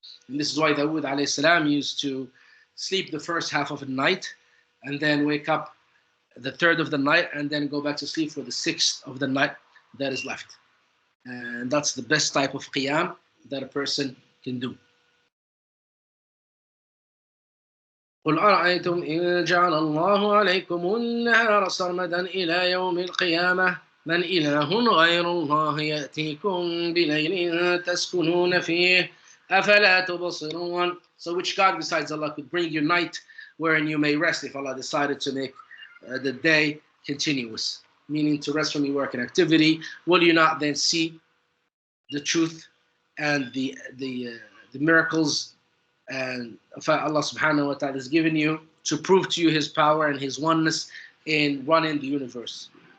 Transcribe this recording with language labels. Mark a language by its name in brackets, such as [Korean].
[English] And this is why Dawood alayhi salam used to sleep the first half of the night and then wake up the third of the night and then go back to sleep for the sixth of the night that is left. And that's the best type of qiyam that a person can do. [Arabic] قل أرأيتم إن جعل الله عليكم النهار سرمدا إلى يوم القيامة من إله غير الله يأتيكم بليل تسكنون فيه أفلا تبصرون. [English] So which God besides Allah could bring you night wherein you may rest if Allah decided to make the day continuous, meaning to rest from your work and activity? Will you not then see the truth and the miracles and Allah subhanahu wa ta'ala has given you to prove to you his power and his oneness in running the universe?